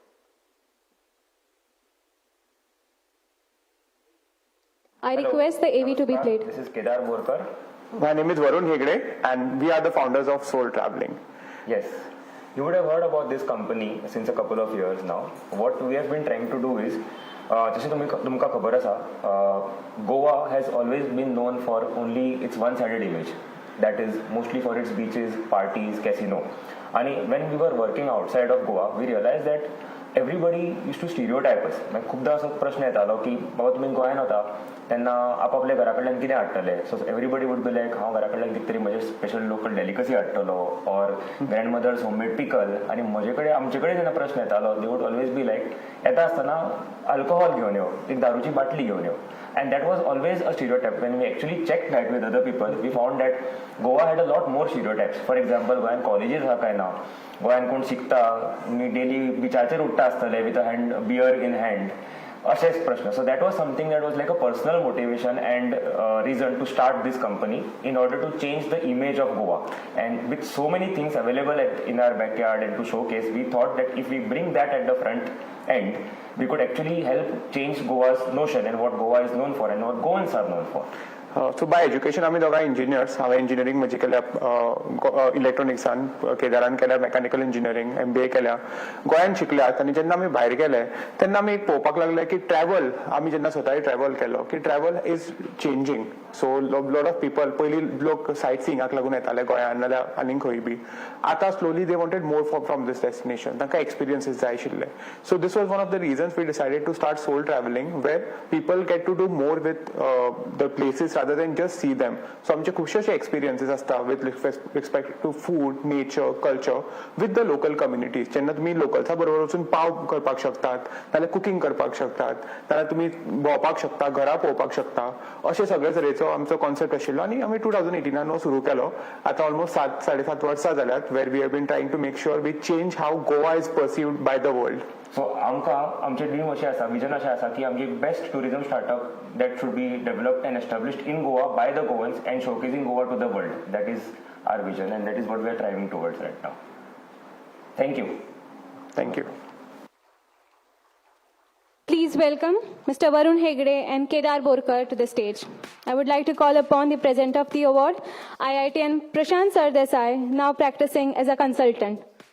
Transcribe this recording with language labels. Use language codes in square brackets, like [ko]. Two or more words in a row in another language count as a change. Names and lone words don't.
[en] I request the AV to be played. This is Kedar Borkar. My name is Varun Hegde, and we are the founders of Soul Traveling. Yes. You would have heard about this company since a couple of years now. What we have been trying to do is, [kok] जसे तुमका खबर आसा, [en] Goa has always been known for only its one-sided image. That is mostly for its beaches, parties, casino. And when we were working outside of Goa, we realized that everybody used to stereotype us. [kok] मागीर खूबदां असो प्रश्न येतालो की बाबा तुमी गोंयांत वता तेन्ना आपापल्या घरा कडल्यान कितें हाडटले. [en] so everybody would be like [kok] हांव घरा कडल्यान कितें तरी म्हजे [en] special local delicacy हाडटलो or grandmother's homemade pickle. [kok] आनी म्हजे कडेन आमचे कडेन जेन्ना प्रश्न येतालो [en] they would always be like [kok] येता आसतना अल्कोहॉल घेवन यो, एक दारूची बाटली घेवन यो. [en] And that was always a stereotype. When we actually checked that with other people, we found that Goa had a lot more stereotypes. For example, Goan colleges [kok] ha काय ना, गोंयान कोण शिकता, डेली बिचाचेर उठता आसतले [en] with a beer in hand. [kok] अशेच प्रश्न. [en] So that was something that was like a personal motivation and reason to start this company in order to change the image of Goa. And with so many things available in our backyard and to showcase, we thought that if we bring that at the front end, we could actually help change Goa's notion and what Goa is known for and what Goans are known for. So by education [kok] आम्ही दोघा इंजिनियर्स. हांवें इंजिनियरींग म्हजी केल्या इलेक्ट्रॉनिक्सान, केदारान केल्या [en] mechanical engineering, [kok] MBA केल्या. गोंयान शिकल्यात आनी जेन्ना आमी भायर गेले तेन्ना आमी पळोवपाक लागले की ट्रॅव्हल, आमी जेन्ना स्वताय ट्रॅव्हल केलो की [en] travel is changing. so lot of people, [kok] पयलीं लोक सायट सिंगाक लागून येताले गोंयान नाल्यार आनीक खंय बी. [en] आतां slowly they wanted more from this destination. [kok] तांकां एक्सपिरियन्सीस जाय आशिल्ले. [en] so this was one of the reasons we decided to start Soul Traveling where people get to do more with the places rather than just see them. So [kok] आमचे खुबशे अशे एक्सपिरियन्सीस आसता [en] with respect to food, nature, culture with the local communities. [kok] जेन्ना तुमी लोकल्सा बरोबर वचून पाव करपाक शकतात, नाल्यार कुकिंग करपाक शकतात, नाल्यार तुमी भोंवपाक शकता, घरा पळोवपाक शकता, अशे सगळे तरेचो आमचो कॉन्सेप्ट आशिल्लो. आनी आमी 2018 सुरू केलो. आतां ऑलमोस्ट 7.5 वर्सां जाल्यात [en] where we have been trying to make sure we change how Goa is perceived by the world. [kok] सो आमकां आमचें ड्रीम अशें आसा, विजन अशें आसा की आमची [en] best tourism startup that should be developed and established in Goa by the Goans and showcasing Goa to the world. That is our vision and that is what we are striving towards right now. Thank you. Thank you. Please welcome Mr. Varun Hegde and Kedar Borkar to the stage. I would like to call upon the presenter of the award, IITN Prashant Sardesai, now practicing as a consultant.